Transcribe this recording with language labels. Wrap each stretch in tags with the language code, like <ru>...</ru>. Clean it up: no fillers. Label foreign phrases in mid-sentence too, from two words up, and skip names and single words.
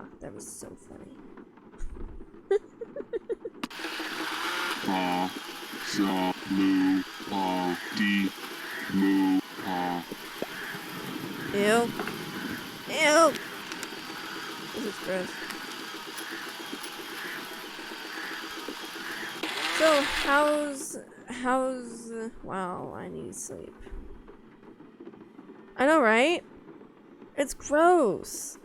<en>That was so funny. Pa, za, lu, pa, di, mu, pa. Ew. Ew. This is gross. So, wow, I need sleep. I know, right? It's gross.</en>